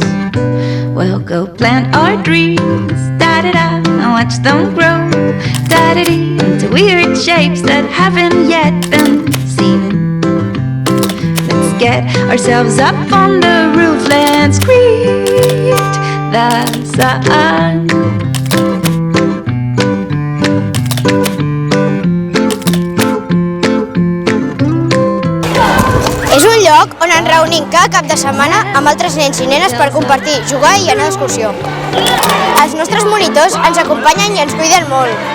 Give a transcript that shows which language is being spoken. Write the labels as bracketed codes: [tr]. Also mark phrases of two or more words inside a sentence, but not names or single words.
[en] We'll go plant our dreams, da-da-da, and watch them grow, da-da-dee, into weird shapes that haven't yet been seen. Let's get ourselves up on the roof, let's greet the sun. [ca] És un lloc on ens reunim cada cap de setmana amb altres nens i nenes per compartir, jugar i anar d'excursió. Els nostres monitors ens acompanyen i ens cuiden molt.